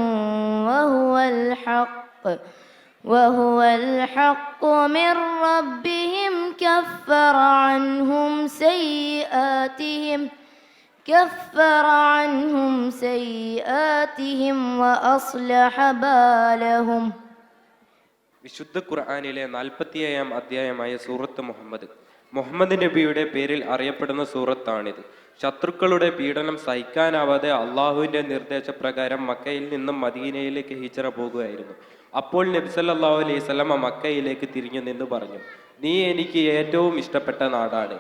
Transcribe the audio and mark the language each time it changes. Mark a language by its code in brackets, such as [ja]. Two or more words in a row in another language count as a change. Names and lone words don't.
[ar] وهو الحق من ربهم كفر عنهم سيئاتهم وأصلح بالهم. [ml] വിശുദ്ധ ഖുർആനിലെ 47-ാം അധ്യായമായ സൂറത്ത് മുഹമ്മദ് നബിയുടെ പേരിൽ അറിയപ്പെടുന്ന സൂറത്താണിത്. ശത്രുക്കളുടെ പീഡനം സഹിക്കാനാവാതെ അള്ളാഹുവിൻ്റെ നിർദ്ദേശപ്രകാരം മക്കയിൽ നിന്നും മദീനയിലേക്ക് ഹിജ്റ പോകുകയായിരുന്നു. അപ്പോൾ നബി [ar] صلى الله عليه وسلم [ml] മക്കയിലേക്ക് തിരിഞ്ഞു നിന്ന് പറഞ്ഞു, നീ എനിക്ക് ഏറ്റവും ഇഷ്ടപ്പെട്ട നാടാണ്.